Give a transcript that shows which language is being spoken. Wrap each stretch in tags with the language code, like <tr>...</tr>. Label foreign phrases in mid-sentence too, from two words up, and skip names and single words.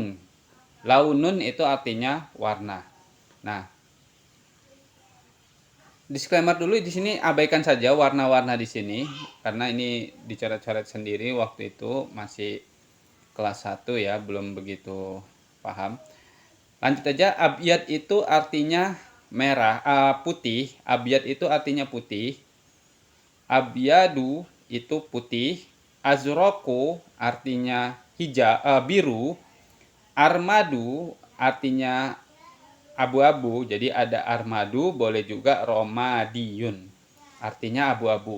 <id>Launun itu artinya warna. Nah, disclaimer dulu di sini, abaikan saja warna-warna di sini karena ini dicoret-coret sendiri waktu itu masih kelas 1 ya, belum begitu paham. Lanjut aja, abyad itu artinya merah, putih. Abyad itu artinya putih. Abyadu itu putih. Azroko artinya hijau, biru. Armadu artinya abu-abu, jadi ada armadu, boleh juga romadiyun, artinya abu-abu.</id>